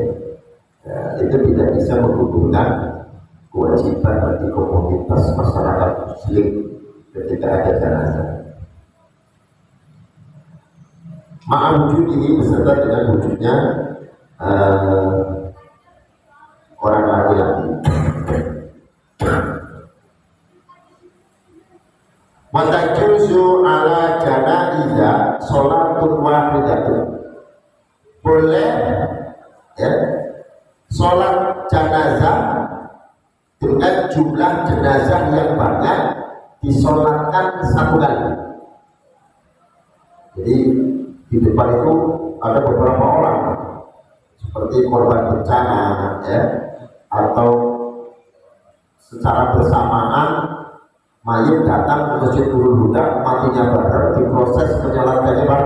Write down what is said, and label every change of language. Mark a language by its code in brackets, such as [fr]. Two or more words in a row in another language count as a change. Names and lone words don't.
[id] Ya, itu tidak bisa menggugurkan kewajiban bagi komunitas masyarakat muslim ketika ada jenazah. Ma'awujud ini beserta dengan wujudnya orang laki-laki. [ar] ما تجوز على الجنائز صلاة واحدة. [id] Boleh ya, sholat jenazah dengan jumlah jenazah yang banyak disolatkan satu kali. Jadi di depan itu ada beberapa orang seperti korban bencana ya, atau secara bersamaan mayit datang ke Masjid Nurul Huda, matinya Badar, diproses penyolatannya bareng.